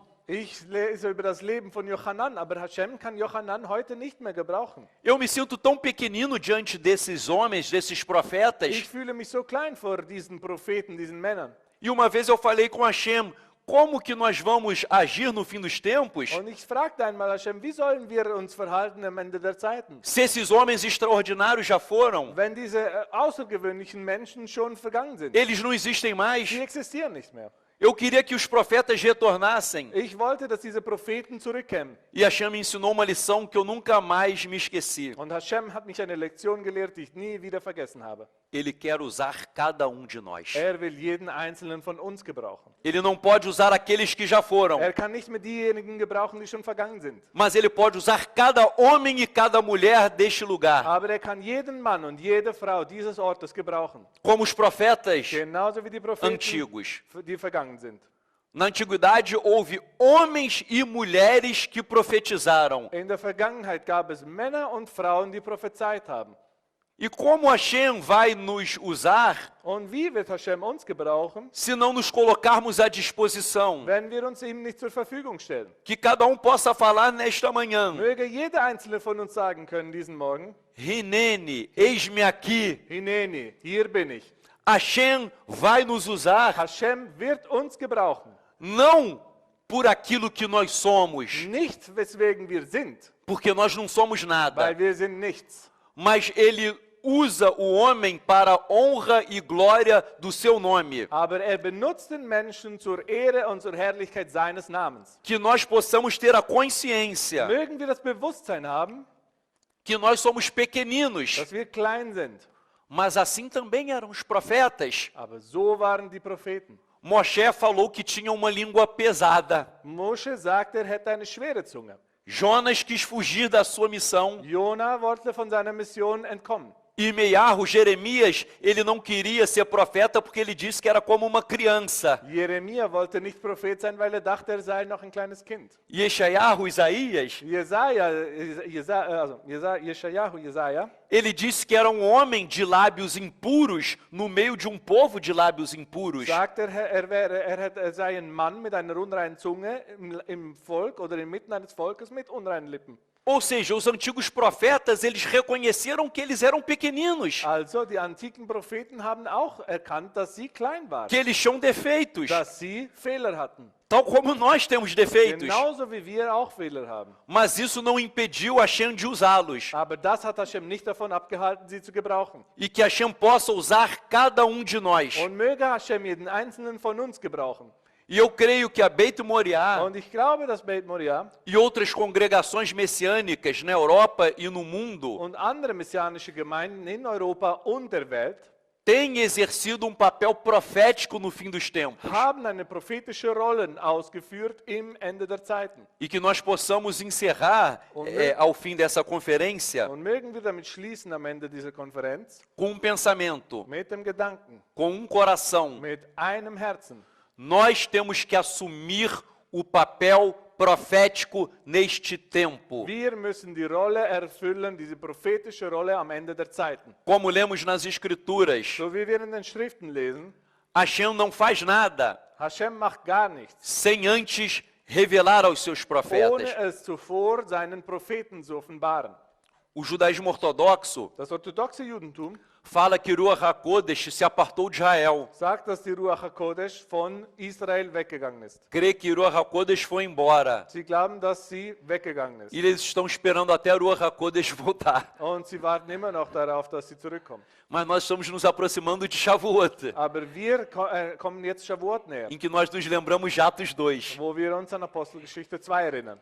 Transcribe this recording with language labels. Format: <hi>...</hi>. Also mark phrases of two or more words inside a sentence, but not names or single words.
<de>Ich lese über das Leben von Johanan, aber Hashem kann Johanan heute nicht mehr gebrauchen.</de> <pt>Eu me sinto tão pequenino diante desses homens, desses profetas.</pt> <de>Ich fühle mich so klein vor diesen Propheten, diesen Männern.</de> <pt>E uma vez eu falei com Hashem, como que nós vamos agir no fim dos tempos</pt> <de>Und ich fragte einmal Hashem, wie sollen wir uns verhalten am Ende der Zeiten?</de> <pt>se esses homens extraordinários já foram?</pt> <de>Wenn diese außergewöhnlichen Menschen schon vergangen sind.</de> <pt>Eles não existem mais.</pt> <de>Die existieren nicht mehr.</de> <pt>Eu queria que os profetas retornassem.</pt> <de>Ich wollte, dass diese Propheten zurückkämen.</de> <pt>E Hashem me ensinou uma lição que eu nunca mais me esqueci.</pt> <de>Und Hashem hat mich eine Lektion gelehrt, die ich nie wieder vergessen habe.</de> <pt>Ele quer usar cada de nós.</pt> <de>Will jeden einzelnen von uns gebrauchen.</de> <pt>Ele não pode usar aqueles que já foram.</pt> <de>Kann nicht mehr diejenigen gebrauchen, die schon vergangen sind.</de> <pt>Mas ele pode usar cada homem e cada mulher deste lugar.</pt> <de>Aber kann jeden Mann und jede Frau dieses Ortes gebrauchen.</de> <pt>Como os profetas</pt> <de>Genauso wie die Propheten,</de> <pt>antigos.</pt> <de>Die vergangen sind.</de> <pt>Na antiguidade houve homens e mulheres que profetizaram.</pt> <de>In der Vergangenheit gab es Männer und Frauen, die prophezeit haben.</de> <pt>E como Hashem vai nos usar</pt> <de>Und wie wird Hashem uns gebrauchen,</de> <pt>se não nos colocarmos à disposição?</pt> <de>wenn wir uns ihm nicht zur Verfügung stellen?</de> <pt>Que cada possa falar nesta manhã.</pt> <de>Möge jeder einzelne von uns sagen können diesen Morgen,</de> <pt>Hinene, eis-me aqui.</pt> <de>Hineni, hier bin ich.</de> <pt>Hashem vai nos usar</pt> <de>Hashem wird uns gebrauchen.</de> <pt>não por aquilo que nós somos,</pt> <de>Nicht weswegen wir sind,</de> <pt>porque nós não somos nada,</pt> <de>weil wir sind nichts.</de> <pt>mas Ele usa o homem para a honra e glória do seu nome.</pt> <de>Aber benutzt den Menschen zur Ehre und zur Herrlichkeit seines Namens.</de> <pt>Que nós possamos ter a consciência</pt> <de>Mögen wir das Bewusstsein haben,</de> <pt>que nós somos pequeninos,</pt> <de>dass wir klein sind.</de> <pt>mas assim também eram os profetas.</pt> <de>Aber so waren die Propheten.</de> <pt>Moshe falou que tinha uma língua pesada.</pt> <de>Moshe sagte, hätte eine schwere Zunge.</de> <pt>Jonas quis fugir da sua missão.</pt> <de>Jona wollte von seiner Mission entkommen.</de> <pt>E Meiarro, Jeremias, ele não queria ser profeta porque ele disse que era como uma criança.</pt> <de>Jeremia wollte nicht Prophet sein, weil dachte, sei noch ein kleines Kind.</de> <pt>E Yeshayahu, Isaías,</pt> <de>Jesaja,</de> <pt>ele disse que era um homem de lábios impuros no meio de povo de lábios impuros.</pt> <de>sagt sei ein Mann mit einer unreinen Zunge im Volk oder inmitten eines Volkes mit unreinen Lippen.</de> <pt>Ou seja, os antigos profetas, eles reconheceram que eles eram pequeninos,</pt> <de>Also die antiken Propheten haben auch erkannt, dass sie klein waren,</de> <pt>que eles tinham defeitos,</pt> <de>dass sie Fehler hatten.</de> <pt>tal como nós temos defeitos.</pt> <de>Genauso wie wir auch Fehler haben.</de> <pt>Mas isso não impediu Hashem de usá-los.</pt> <de>Aber das hat Hashem nicht davon abgehalten, sie zu gebrauchen.</de> <pt>E que Hashem possa usar cada de nós.</pt> <de>Und möge Hashem jeden einzelnen von uns gebrauchen.</de> <pt>E eu creio que a Beit Moriá</pt> <de>Und ich glaube, dass Beit Moriah</de> <pt>e outras congregações messiânicas na Europa e no mundo</pt> <de>und andere messianische Gemeinden in Europa und der Welt</de> <pt>têm exercido papel profético no fim dos tempos.</pt> <de>haben eine prophetische Rolle ausgeführt im Ende der Zeiten.</de> <pt>E que nós possamos encerrar ao fim dessa conferência</pt> <de>Und mögen wir damit schließen am Ende dieser Konferenz</de> <pt>com pensamento,</pt> <de>mit dem Gedanken,</de> <pt>com coração.</pt> <de>mit einem Herzen.</de> <pt>Nós temos que assumir o papel profético neste tempo.</pt> <de>Wir müssen die Rolle erfüllen, diese prophetische Rolle am Ende der Zeiten.</de> <pt>Como lemos nas Escrituras,</pt> <de>So wie wir in den Schriften lesen,</de> <pt>Hashem não faz nada</pt> <de>Hashem macht gar nichts,</de> <pt>sem antes revelar aos seus profetas.</pt> <de>ohne es zuvor seinen Propheten zu offenbaren.</de> <pt>O judaísmo ortodoxo</pt> <de>Das orthodoxe Judentum</de> <pt>fala que Ruach HaKodesh se apartou de Israel.</pt> <de>sagt, dass die Ruach HaKodesh von Israel weggegangen ist.</de> <pt>Crê que Ruach HaKodesh foi embora.</pt> <de>Sie glauben, dass sie weggegangen ist.</de> <pt>E eles estão esperando até Ruach HaKodesh voltar.</pt> <de>Und sie warten immer noch darauf, dass sie zurückkommt.</de> <pt>Mas nós estamos nos aproximando de Shavuot,</pt> <de>Aber wir kommen jetzt Shavuot näher,</de> <pt>em que nós nos lembramos de Atos 2.</pt> <de>wo wir uns an Apostelgeschichte 2 erinnern.</de>